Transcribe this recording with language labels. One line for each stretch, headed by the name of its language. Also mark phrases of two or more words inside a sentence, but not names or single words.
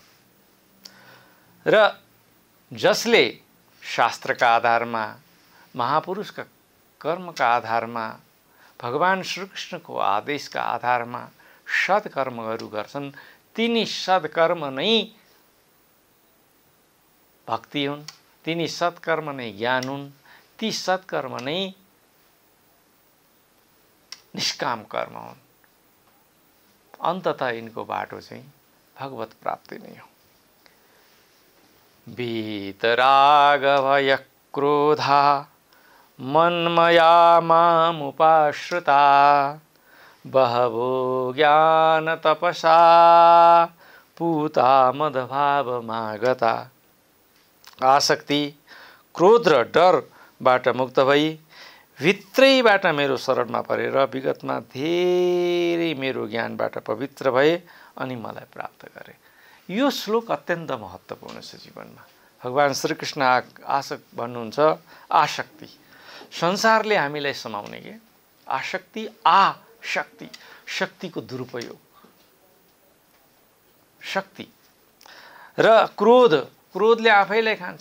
Nepali: र जसले शास्त्रका आधारमा, महापुरुषका कर्मका आधारमा भगवान श्रीकृष्णको आदेशका आधारमा सत्कर्महरू गर्छन्, तिनी सत्कर्म नै भक्ति हुन्, तिनी सत्कर्म नै ज्ञान हुन्, ती सत्कर्म नै निष्काम कर्म हुन्। अन्ततः यिनको बाटो चाहिँ भगवत प्राप्ति नै हो।
Sanskrit: वीतराग भय क्रोधा मन्मया मामुपाश्रिता बहवो ज्ञान तपसा पूता मदभावमागता।
Nepali: आसक्ति, क्रोध र डरबाट मुक्त भई भित्रैबाट मेरो शरणमा परेर विगतमा धेरै मेरो ज्ञानबाट पवित्र भए अनि मलाई प्राप्त गरे। यो श्लोक अत्यन्त महत्त्वपूर्ण छ जीवनमा। भगवान श्रीकृष्ण भन्नुहुन्छ आसक्ति, संसारले हामीलाई समाउने के आसक्ति, आशक्ति, शक्तिको दुरुपयोग, शक्ति र क्रोध, क्रोधले आफैलाई खान्छ।